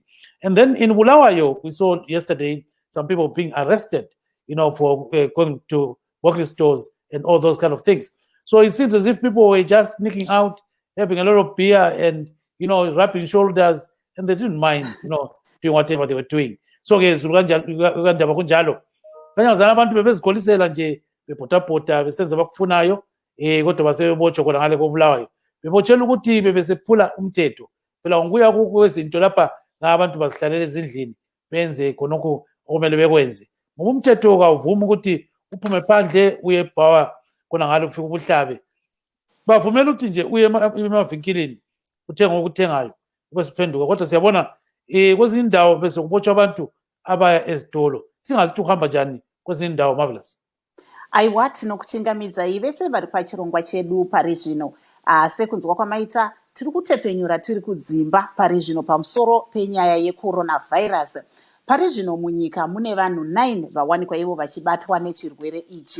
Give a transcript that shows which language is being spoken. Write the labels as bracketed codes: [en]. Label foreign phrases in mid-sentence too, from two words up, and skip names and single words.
[en] And then in Bulawayo, we saw yesterday some people being arrested, for going to walking stores and all those kind of things. So it seems as if people were just sneaking out, having a lot of beer and, rubbing shoulders, and they didn't mind, doing whatever they were doing. So yes, [nd] ukandaba kunjalo. Kanyazana abantu bebezigolisela nje bepotapota besenza bakufunayo kodwa basebebotshwa khona ngale koBulawayo. Bebotshela ukuthi bebesephula umthetho. Phela ngokuya kwezinto lapha ngabantu bazihlalele ezindlini benze khonokho okumele bekwenze. Ngoba umthetho kawuvuma ukuthi uphume phandle uye ebhawa khona ngalo ufika ubuhlabe. Bavumela ukuthi nje uye emavinkilini uthenga okuthengayo ubesiphenduka. Kodwa siyabona kwezinye indawo bese kubotshwa abantu abaya ezitolo. Singazithi uhamba njani kwezinye indawo Marvellous. [sn] Aiwa tinokuchingamidza vese vari pachirongwa chedu pari zvino. Sekunzwa kwamaita tiri kutepfenyura tiri kudzimba pari zvino pamusoro penyaya yecoronavirus. Pari zvino munyika mune vanhu 9 vawanikwa ivo vachibatwa nechirwere ichi.